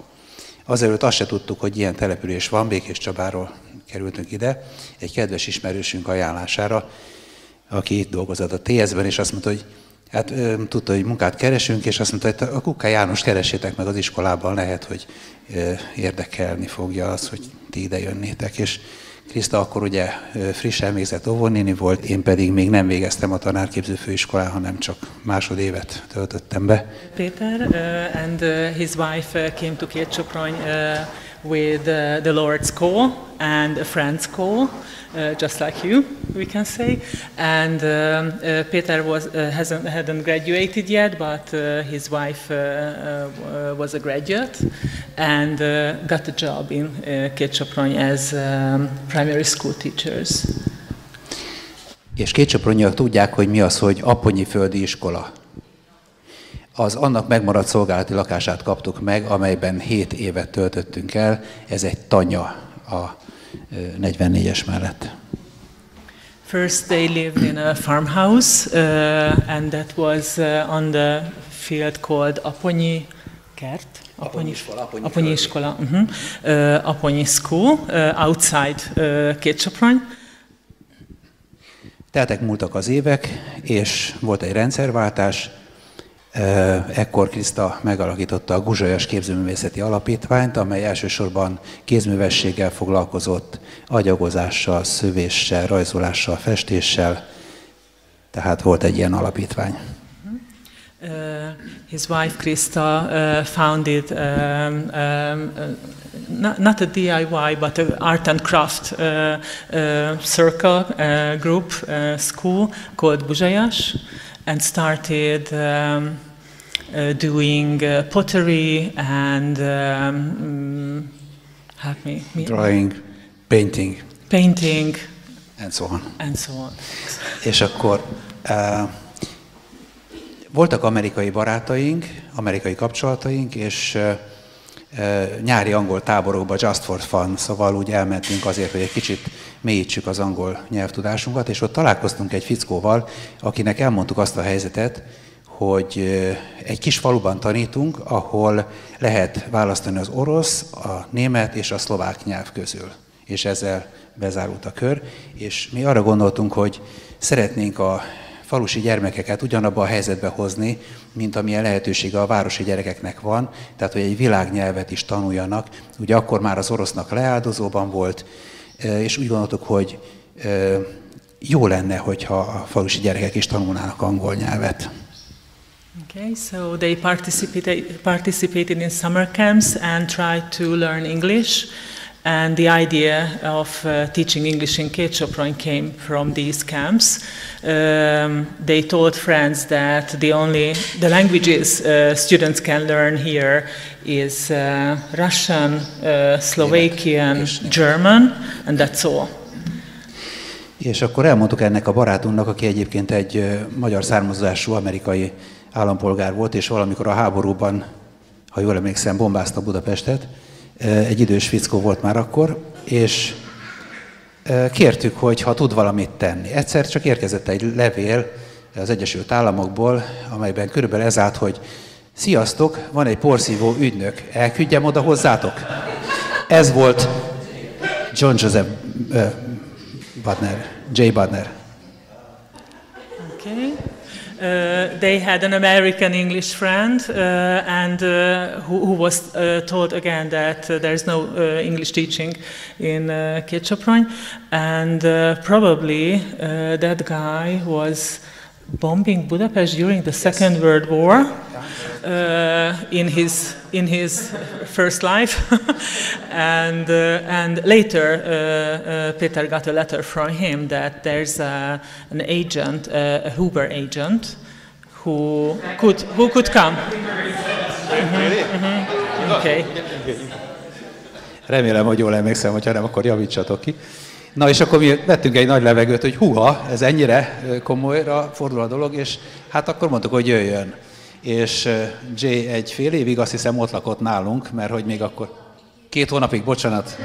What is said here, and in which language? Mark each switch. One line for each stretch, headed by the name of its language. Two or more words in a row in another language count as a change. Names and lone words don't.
Hungarian: Azelőtt azt se tudtuk, hogy ilyen település van, Békéscsabáról kerültünk ide, egy kedves ismerősünk ajánlására, aki itt dolgozott a TS-ben, és azt mondta, hogy hát tudta, hogy munkát keresünk, és azt mondta, hogy a Kukká János keressétek meg az iskolában, lehet, hogy érdekelni fogja az, hogy ti ide jönnétek. És Kriszta akkor ugye frissen végzett óvónéni volt, én pedig még nem végeztem a tanárképző főiskolán, hanem csak másodévet töltöttem be.
English: Peter and his wife came to Kétsoprony with the Lord's call and a friend's call, just like you, we can say. And Peter hadn't graduated yet, but his wife was a graduate and got a job in Kétsoprony as primary school teachers.
Hungarian: És kétsopronyiak tudják, hogy mi az, hogy apponyi földi iskola. Az annak megmaradt szolgálati lakását kaptuk meg, amelyben 7 évet töltöttünk el. Ez egy tanya a 44-es mellett.
English: First they lived in a farmhouse, and that was on the field called Aponyi Kert.
Hungarian: Aponyi iskola.
English: Aponyi School outside Kétsoprony.
Hungarian: Múltak az évek, és volt egy rendszerváltás. Ekkor Kriszta megalakította a Guzsolyas Képzőművészeti Alapítványt, amely elsősorban kézművességgel foglalkozott, agyagozással, szövéssel, rajzolással, festéssel. Tehát volt egy ilyen alapítvány.
English: His wife Krista founded not a DIY but an art and craft circle group school called Guzsolyas, and started doing pottery and drawing, painting, and so on.
Hungarian: És akkor voltak amerikai barátaink, amerikai kapcsolataink, és nyári angol táborokba
English: just for fun,
Hungarian: szóval úgy elmentünk azért, hogy egy kicsit mélyítsük az angol nyelvtudásunkat, és ott találkoztunk egy fickóval, akinek elmondtuk azt a helyzetet, hogy egy kis faluban tanítunk, ahol lehet választani az orosz, a német és a szlovák nyelv közül. És ezzel bezárult a kör, és mi arra gondoltunk, hogy szeretnénk a falusi gyermekeket ugyanabba a helyzetbe hozni, mint amilyen lehetősége a városi gyerekeknek van, tehát hogy egy világnyelvet is tanuljanak. Ugye akkor már az orosznak leáldozóban volt, és úgy gondoltuk, hogy jó lenne, hogyha a falusi gyerekek is tanulnának angol nyelvet.
English: Okay, so they participated in summer camps and tried to learn English. And the idea of teaching English in Kétsoprony came from these camps. They told friends that the languages students can learn here is Russian, Slovakian, German, and that's all.
Hungarian: És akkor elmondtuk ennek a barátunknak, aki egyébként egy magyar származású amerikai állampolgár volt, és valamikor a háborúban, ha jól emlékszem, bombázta Budapestet. Egy idős fickó volt már akkor, és kértük, hogy ha tud valamit tenni. Egyszer csak érkezett egy levél az Egyesült Államokból, amelyben körülbelül ez állt, hogy sziasztok, van egy porszívó ügynök, elküldjem oda hozzátok? Ez volt John Joseph J. Budner.
English: Okay. They had an American English friend, and who was told again that there's no English teaching in Kétsoprony, and probably that guy was bombing Budapest during the Second World War in his first life, and later Peter got a letter from him that there's an agent, a Huber agent, who could come. Okay.
Hungarian: Remélem, hogy jól emlékszem, hogyha nem, akkor javítsatok ki. Na és akkor mi vettünk egy nagy levegőt, hogy húha, ez ennyire komolyra fordul a dolog, és hát akkor mondtuk, hogy jöjjön. És Jay egy fél évig azt hiszem ott lakott nálunk, mert hogy még akkor 2 hónapig, bocsánat.